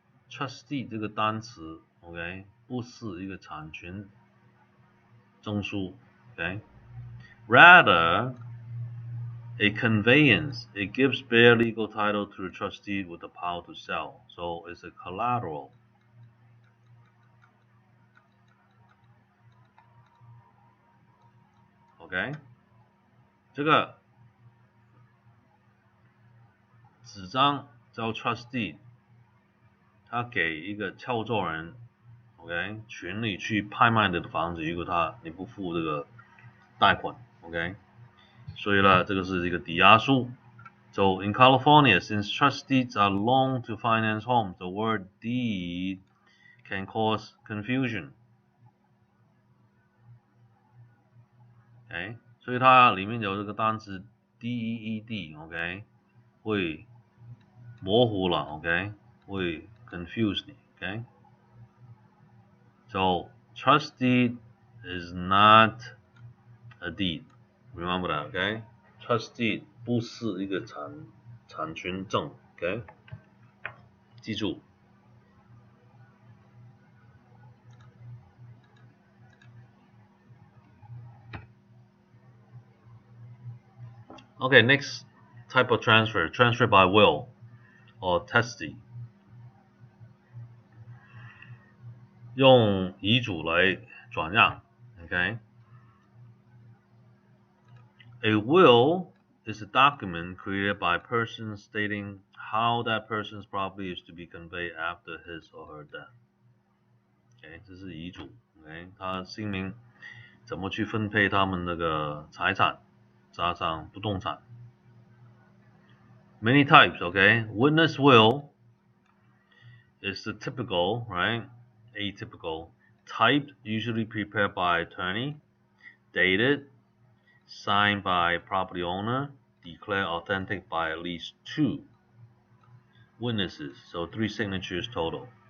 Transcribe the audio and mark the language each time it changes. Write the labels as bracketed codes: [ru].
[zh] Trustee 这个单词 ，OK， 不是一个产权证书 ，OK？ [en] Rather, a conveyance. It gives bare legal title to the trustee with the power to sell. So it's a collateral. [zh] OK， 这个纸张叫 trustee， 他给一个敲作人 ，OK， 权利去拍卖你的房子，如果你不付这个贷款 ，OK， 所以呢，这个是一个抵押书。 [en] So in California, since trust deeds are loaned to finance homes, the word deed can cause confusion. [zh] OK， 所以它里面有这个单词 [en] deed，OK， [zh] 会模糊了 [en] ，OK， 会 confuse 你 ，OK。So trust deed is not a deed. Remember that, OK? [zh] Trust deed 不是一个产权证 ，OK？记住。 [en] Okay, next type of transfer, transfer by will or testy. [zh] 用遗嘱来转让 ，OK？ [en] A will is a document created by a person stating how that person's property is to be conveyed after his or her death. [zh] OK， 这是遗嘱 ，OK， 他姓名怎么去分配他们那个财产，加上不动产。 [en] Many types, OK? Witness will is the typical, right? Atypical type, usually prepared by attorney, dated, signed by property owner, declared authentic by at least 2 witnesses, so 3 signatures total.